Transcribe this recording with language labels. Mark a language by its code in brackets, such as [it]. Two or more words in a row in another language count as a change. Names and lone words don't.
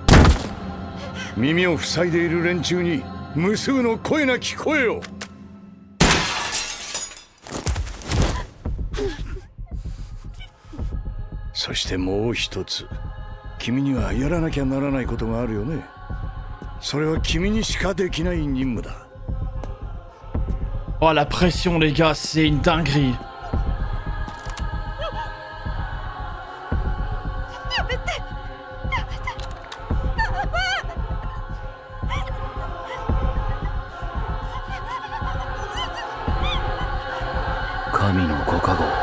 [ja] 耳を塞いでいる連中に無数の声なき声を。そしてもう一つ、君にはやらなきゃならないことがあるよね。それは君にしかできない任務だ。 [fr] Oh la pression les gars, c'est une dinguerie. Kami no Gokago.